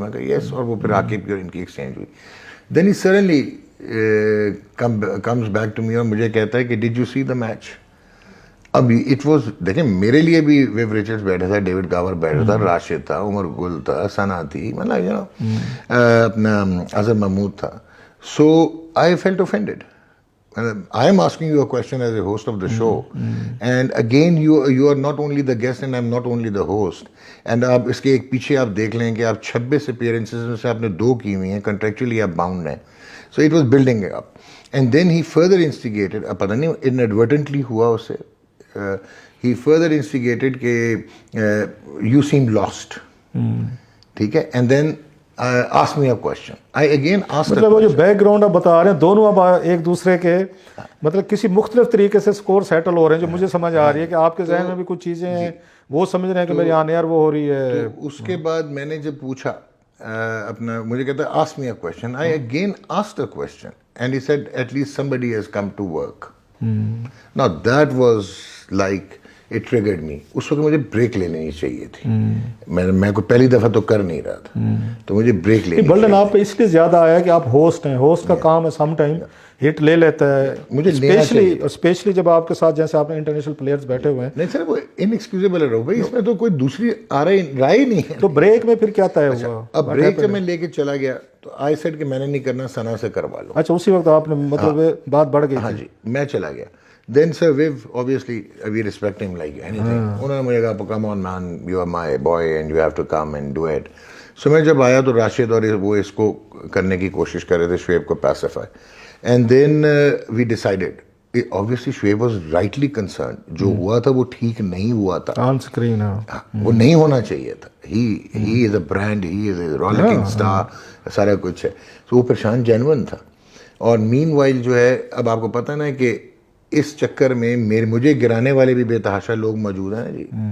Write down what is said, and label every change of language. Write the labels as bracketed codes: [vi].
[ur] میں کہا یس, اور وہ پھر عاقب کی اور ان کی ایکسچینج ہوئی. [en] then he suddenly comes back to me [ur] اور مجھے کہتا ہے کہ [en] Did you see the match. [ur] اب [en] it was, [ur] دیکھیں میرے لیے بھی ویو ریچرڈز بیٹھا تھا, ڈیوڈ گاور بیٹھا تھا, راشد تھا, عمر گل تھا, ثنا تھی, مطلب [en] you know [ur] اپنا اظہر محمود تھا. [en] So I felt offended. I am asking you a question as a host of the show, and again you are not only the guest and I am not only the host. [ur] And آپ اس کے ایک پیچھے آپ دیکھ لیں کہ آپ 26 appearances میں سے آپ نے 2 کی ہوئی ہیں, contractually آپ bound ہیں. [en] So it was building up. And then he further instigated, [ur] اب پتہ نہیں [en] inadvertently [ur] ہوا اسے, [en] he further instigated کہ you seem lost. [ur] ٹھیک ہے. [en] And then ask me a question. I again asked [ur] مطلب وہ جو بیک گراؤنڈ آپ بتا رہے ہیں دونوں اب ایک دوسرے کے مطلب کسی مختلف طریقے سے سکور سیٹل ہو رہے ہیں, جو مجھے سمجھ آ رہی ہے کہ آپ کے ذہن میں بھی کچھ چیزیں ہیں, وہ سمجھ رہے ہیں کہ میری آن ایئر وہ ہو رہی ہے. اس کے بعد میں نے جب پوچھا اپنا, مجھے کہتا ہے [en] ask me a question. I again asked a question and he said at least somebody has come to work. Now that was like it triggered me. [ur] اس وقت مجھے بریک لینی چاہیے تھی. میں کوئی پہلی دفعہ تو کر نہیں رہا تھا, تو مجھے بریک لینی. برڈن آپ پہ اس لیے زیادہ آیا کہ آپ ہوسٹ ہیں, ہوسٹ کا کام ہے سم ٹائم ہٹ لے لیتا ہے, مجھے اسپیشلی جب آپ کے ساتھ جیسے آپ نے انٹرنیشنل پلیئرز بیٹھے ہوئے ہیں. نہیں سر, وہ انیکسکیوزیبل ہے بھائی, اس میں تو کوئی دوسری رائے نہیں ہے. تو بریک میں پھر کیا طے ہوا؟ اب بریک جب میں لے کے چلا گیا تو [en] I said [ur] کہ میں نے نہیں کرنا, ثنا سے کروا لو. اچھا, اسی وقت آپ نے مطلب بات بڑھ گئی. ہاں جی, میں چلا گیا. [en] Then sir, obviously we respect him like anything. [ur] انہوں نے مجھے کہا [en] come on man, you are my boy and you have to come and do it. [ur] So میں جب آیا تو راشد اور وہ اس کو کرنے کی کوشش کر رہے تھے, شعیب کو pacify. [en] And then we decided. Obviously Shoaib was rightly concerned. [ur] جو ہوا تھا وہ ٹھیک نہیں ہوا تھا. [en] on screen [ur] وہ نہیں ہونا چاہیے تھا. [en] He is a brand, he is a rollicking star, [ur] سارا کچھ ہے. تو وہ پریشان جینون تھا. اور مین وائل جو ہے, اب آپ کو پتہ نا کہ اس چکر میں مجھے گرانے والے بھی بے تحاشا لوگ موجود ہیں جی.